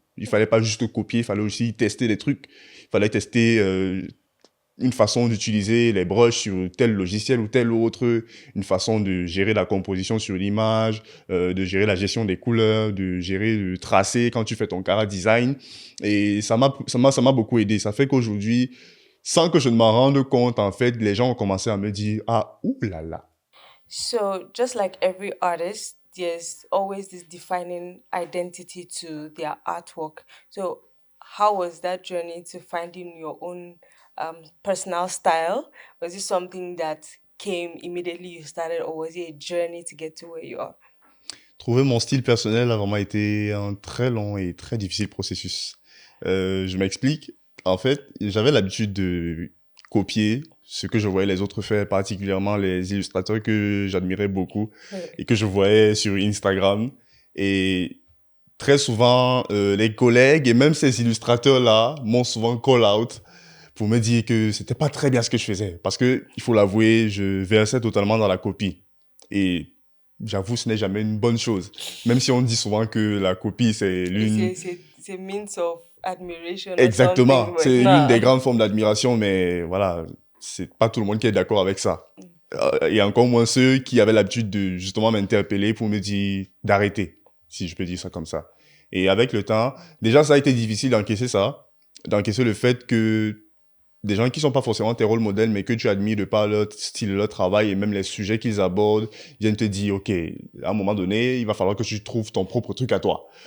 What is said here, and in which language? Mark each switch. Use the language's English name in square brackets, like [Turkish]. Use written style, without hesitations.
[French] Il fallait pas juste copier, il fallait aussi tester des trucs. Il fallait tester une façon d'utiliser les brushes sur tel logiciel ou tel autre, une façon de gérer la composition sur l'image, de gérer la gestion des couleurs, de gérer le tracé quand tu fais ton cara design. Et ça m'a beaucoup aidé. Ça fait qu'aujourd'hui, sans que je ne m'en rende compte, en fait, les gens ont commencé à me dire, ah, ouh là là. [English] So, just like every artist, there's always this defining identity to their artwork. So, how was that journey to finding your own personal style? Was it something that came immediately you started, or was it a journey to get to where you are? [French] Trouver mon style personnel a vraiment été un très long et très difficile processus. Je m'explique. En fait, j'avais l'habitude de copier ce que je voyais les autres faire, particulièrement les illustrateurs que j'admirais beaucoup et que je voyais sur Instagram. Et très souvent, les collègues et même ces illustrateurs-là m'ont souvent [English] call out [French] pour me dire que c'était pas très bien ce que je faisais. Parce que, il faut l'avouer, je versais totalement dans la copie. Et j'avoue, ce n'est jamais une bonne chose. Même si on dit souvent que la copie, c'est l'une... [English] It's a means of admiration or something, [French] Exactement, [English] but [French] c'est l'une des nah. grandes formes d'admiration, mais voilà, c'est pas tout le monde qui est d'accord avec ça. Et encore moins ceux qui avaient l'habitude de justement m'interpeller pour me dire d'arrêter, si je peux dire ça comme ça. Et avec le temps, déjà ça a été difficile d'encaisser ça, d'encaisser le fait que des gens qui sont pas forcément tes rôles modèles, mais que tu admires de par leur style, leur travail et même les sujets qu'ils abordent, viennent te dire, OK, à un moment donné, il va falloir que tu trouves ton propre truc à toi.